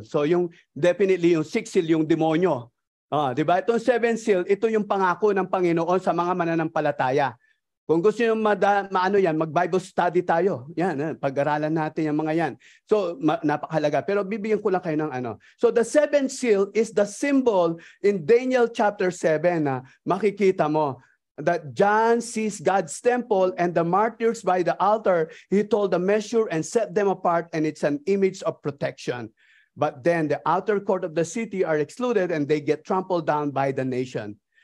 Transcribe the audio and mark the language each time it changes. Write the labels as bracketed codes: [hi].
[tl] So yung definitely yung 6th seal yung demonyo. Di ba? Itong 7th seal, ito yung pangako ng Panginoon sa mga mananampalataya. Kung gusto nyo mag-Bible study tayo. Yan, pag-aralan natin yung mga yan. So, napakahalaga. Pero bibigyan ko lang kayo ng ano. [en] So, the 7th seal is the symbol in Daniel chapter 7 [tl] na makikita mo [en] that John sees God's temple and the martyrs by the altar. He told the measure and set them apart, and it's an image of protection. But then the outer court of the city are excluded and they get trampled down by the nation.